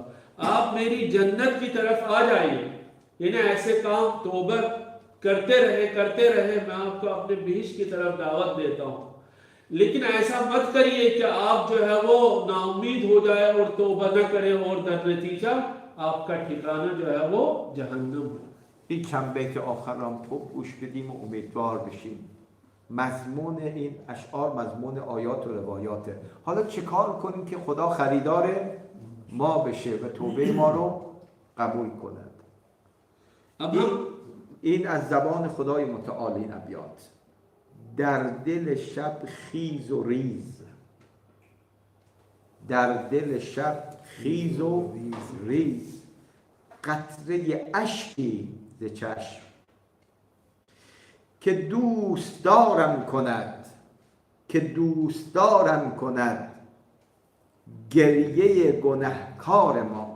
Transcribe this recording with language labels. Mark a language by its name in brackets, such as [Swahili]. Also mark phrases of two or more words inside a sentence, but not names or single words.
[Hindi] आप मेरी जन्नत की तरफ आ जाइए। यानी ऐसे काम तौबा करते रहे मैं आपको अपने बहिश्त की तरफ दावत देता हूँ। लेकिन ऐसा मत करिए कि आप जो है वो नाउम्मीद हो जाए और तौबा न करें और दर नतीजा आपका ठिकाना जो है वो जहन्नम है। [Persian] این چند بیت آخر هم خوب گوش بدیم و امیدوار بشیم. مضمون این اشعار مضمون آیات و روایاته. حالا چه کار کنیم که خدا خریدار ما بشه و توبه ما رو قبول کند؟ [Hindi] अब हम [Persian] این از زبان خدای متعال این ابیات. در دل شب خیز و ریز، در دل شب خیز و ریز، قطره اشکی ز چشم، که دوست دارم کند، که دوست دارم کند گریه گنهکار ما.